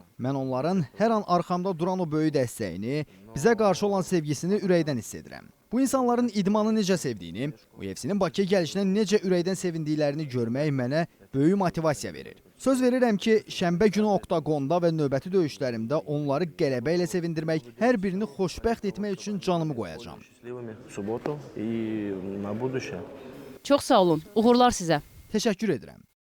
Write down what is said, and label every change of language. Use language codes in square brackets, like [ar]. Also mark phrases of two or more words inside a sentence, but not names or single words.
[az] Mən onların hər an arxamda duran o böyük dəstəyini, bizə qarşı olan sevgisini ürəkdən hiss edirəm. Bu insanların idmanı necə sevdiyini, UFC'nin Bakıya gəlişinə necə ürəkdən sevindiklərini görmək mənə böyük motivasiya verir. Söz verirəm ki, şənbə günü Oktagonda və növbəti döyüşlərimdə onları qələbə ilə sevindirmək, hər birini xoşbəxt etmək üçün canımı qoyacağam. [ru] Счастливыми в субботу и на будущее. [az] Çox sağ olun. Uğurlar sizə. Təşəkkür edirəm.